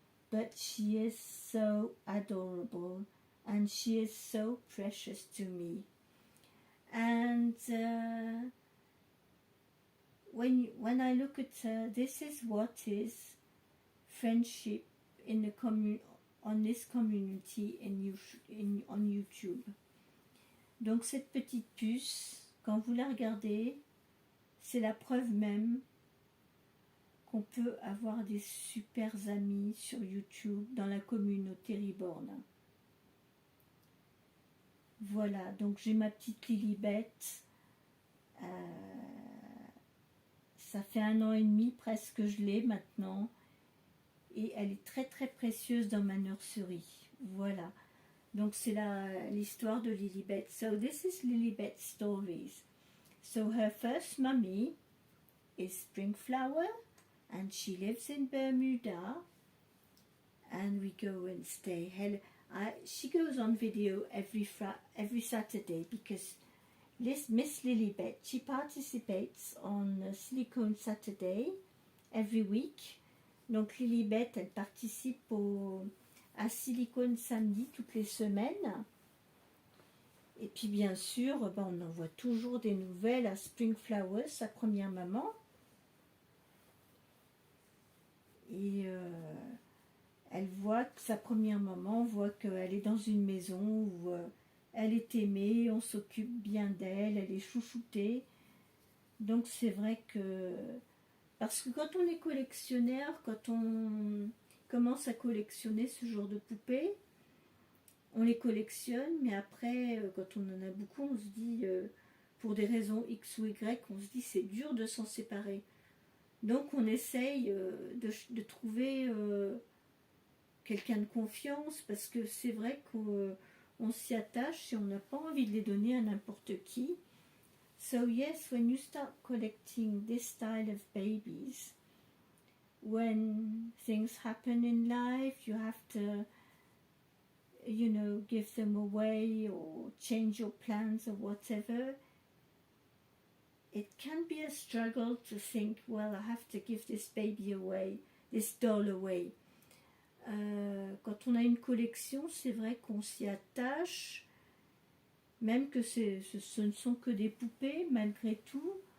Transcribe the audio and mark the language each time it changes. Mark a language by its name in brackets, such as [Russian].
[English] But she is so adorable, and she is so precious to me. And when I look at her, this is what is friendship in the on this community on YouTube. [French] Donc cette petite puce, quand vous la regardez, c'est la preuve même qu'on peut avoir des super amis sur YouTube dans la communauté Reborn. Voilà, donc j'ai ma petite Lilibet. Ça fait 1 an et demi presque que je l'ai maintenant. Et elle est très très précieuse dans ma nurserie. Voilà. Donc c'est l'histoire de Lilibet. [English] So this is Lilibet's stories. So her first mummy is Springflower, and she lives in Bermuda. And we go and stay. She goes on video every Saturday because Miss Lilibet, she participates on Silicone Saturday every week. [French] Donc Lilibet, elle participe à Silicone Samedi toutes les semaines. Et puis bien sûr, on envoie toujours des nouvelles à Springflower, sa première maman. Et elle voit que sa première maman voit qu'elle est dans une maison où elle est aimée, on s'occupe bien d'elle, elle est chouchoutée. Donc c'est vrai que... Parce que quand on est collectionneur, quand on commence à collectionner ce genre de poupées, on les collectionne, mais après, quand on en a beaucoup, on se dit, pour des raisons X ou Y, on se dit c'est dur de s'en séparer. Donc on essaye de trouver quelqu'un de confiance, parce que c'est vrai qu'on s'y attache et on n'a pas envie de les donner à n'importe qui. [English] So yes, when you start collecting this style of babies, when things happen in life, you have to, give them away or change your plans or whatever. It can be a struggle to think, well, I have to give this baby away, this doll away. [French] Quand on a une collection, c'est vrai qu'on s'y attache, même que ce ne sont que des poupées, malgré tout.